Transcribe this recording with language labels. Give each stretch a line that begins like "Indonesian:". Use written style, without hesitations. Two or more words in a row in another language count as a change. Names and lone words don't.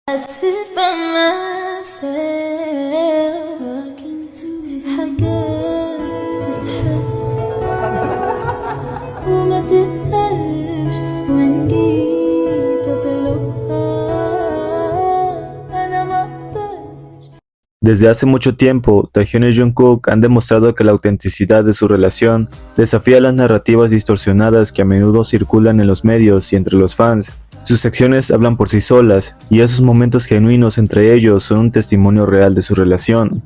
English: sit by myself talking to
Arabic: في حاجات تتحس وما تتقالش وإن جيت أطلبها أنا ما أقدرش.
Spanish: Desde hace mucho tiempo, Taehyun y Jungkook han demostrado que la autenticidad de su relación desafía las narrativas distorsionadas que a menudo circulan en los medios y entre los fans. Sus acciones hablan por sí solas, y esos momentos genuinos entre ellos son un testimonio real de su relación.